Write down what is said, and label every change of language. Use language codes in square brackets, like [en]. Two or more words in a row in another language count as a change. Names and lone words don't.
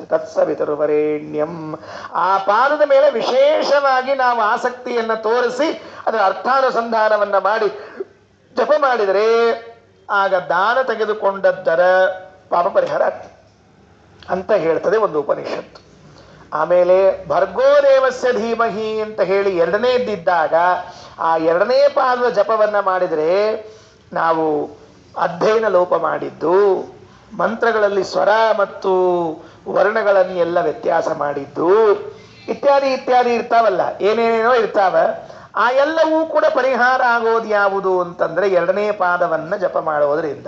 [kn] ತತ್ಸವಿತುರ್ವರೇಣ್ಯಂ, ಆ ಪಾದದ ಮೇಲೆ ವಿಶೇಷವಾಗಿ ನಾವು ಆಸಕ್ತಿಯನ್ನು ತೋರಿಸಿ ಅದರ ಅರ್ಥಾನುಸಂಧಾನವನ್ನು ಮಾಡಿ ಜಪ ಮಾಡಿದರೆ ಆಗ ದಾನ ತೆಗೆದುಕೊಂಡದ್ದರ ಪಾಪ ಪರಿಹಾರ ಆಗ್ತದೆ ಅಂತ ಹೇಳ್ತದೆ ಒಂದು ಉಪನಿಷತ್ತು. ಆಮೇಲೆ [sa] ಭರ್ಗೋ ದೇವಸ್ಯ ಧೀಮಹಿ [kn] ಅಂತ ಹೇಳಿ ಎರಡನೇದ್ದಿದ್ದಾಗ ಆ ಎರಡನೇ ಪಾದದ ಜಪವನ್ನು ಮಾಡಿದರೆ ನಾವು ಅಧ್ಯಯನ ಲೋಪ ಮಾಡಿದ್ದು, ಮಂತ್ರಗಳಲ್ಲಿ ಸ್ವರ ಮತ್ತು ವರ್ಣಗಳನ್ನೆಲ್ಲ ವ್ಯತ್ಯಾಸ ಮಾಡಿದ್ದು, ಇತ್ಯಾದಿ ಇತ್ಯಾದಿ ಇರ್ತಾವಲ್ಲ, ಏನೇನೇನೋ ಇರ್ತಾವ, ಆ ಎಲ್ಲವೂ ಕೂಡ ಪರಿಹಾರ ಆಗೋದು ಯಾವುದು ಅಂತಂದ್ರೆ ಎರಡನೇ ಪಾದವನ್ನು ಜಪ ಮಾಡೋದ್ರಿಂದ.